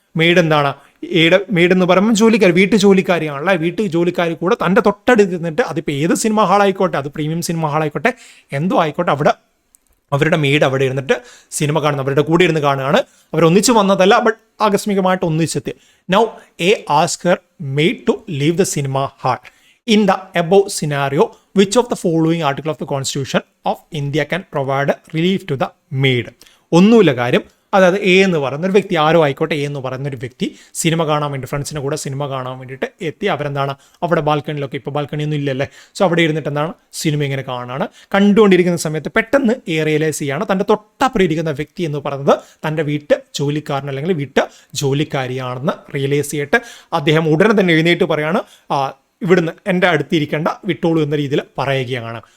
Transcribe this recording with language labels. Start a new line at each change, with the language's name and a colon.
Malayalam: Made എന്താണ്, എയുടെ made എന്ന് പറയുമ്പോൾ ജോലിക്കാരി, വീട്ടു ജോലിക്കാരിയാണല്ലോ. വീട്ടു ജോലിക്കാരി കൂടെ തൻ്റെ തൊട്ടടുത്ത് നിന്നിട്ട്, അതിപ്പോൾ ഏത് സിനിമ ഹാളായിക്കോട്ടെ, അത് പ്രീമിയം സിനിമ ഹാളായിക്കോട്ടെ, എന്തോ ആയിക്കോട്ടെ, അവിടെ അവരുടെ മെയ്ഡ് അവിടെ ഇരുന്നിട്ട് സിനിമ കാണുന്നു, അവരുടെ കൂടെ ഇരുന്ന് കാണുകയാണ്. അവരൊന്നിച്ച് വന്നതല്ല, but ആകസ്മികമായിട്ട് ഒന്നിച്ചെത്തി.
English: Now a ask her maid to leave the cinema hall. In the above scenario, which of the following article of the Constitution of India can provide relief to the maid?
Malayalam: ഒന്നുമില്ല കാര്യം. അതായത് A എന്ന് പറയുന്ന ഒരു വ്യക്തി, ആരോ ആയിക്കോട്ടെ, A എന്ന് പറയുന്ന ഒരു വ്യക്തി സിനിമ കാണാൻ വേണ്ടി, ഫ്രണ്ട്സിൻ്റെ കൂടെ സിനിമ കാണാൻ വേണ്ടിയിട്ട് എത്തി. അവരെന്താണ്, അവിടെ ബാൽക്കണിയിലൊക്കെ, ഇപ്പോൾ ബാൽക്കണിയൊന്നും ഇല്ലല്ലേ, സോ അവിടെ ഇരുന്നിട്ട് എന്താണ് സിനിമ ഇങ്ങനെ കാണാണ്. കണ്ടുകൊണ്ടിരിക്കുന്ന സമയത്ത് പെട്ടെന്ന് റിയലൈസ് ചെയ്യാണ് തൻ്റെ തൊട്ടപ്പുറയിരിക്കുന്ന വ്യക്തി എന്ന് പറയുന്നത് തൻ്റെ വീട്ട് ജോലിക്കാരൻ അല്ലെങ്കിൽ വീട്ട് ജോലിക്കാരിയാണെന്ന് റിയലൈസ് ചെയ്തിട്ട് അദ്ദേഹം ഉടനെ തന്നെ എഴുന്നേറ്റ് പറയാണ്, ഇവിടുന്ന് എൻ്റെ അടുത്തിരിക്കേണ്ട, വിട്ടോളൂ എന്ന രീതിയിൽ പറയുകയാണ്.